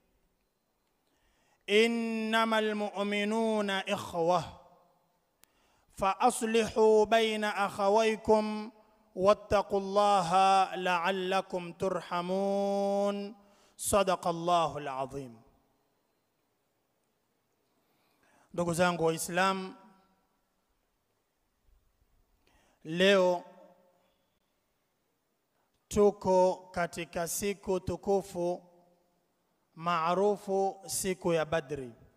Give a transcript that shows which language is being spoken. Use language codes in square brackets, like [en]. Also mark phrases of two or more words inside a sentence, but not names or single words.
[ar] إنما المؤمنون إخوة فأصلحوا بين أخويكم واتقوا الله لعلكم ترحمون. صدق الله العظيم. [sw] Ndugu zangu Waislamu, leo tuko katika siku tukufu maarufu siku ya Badri.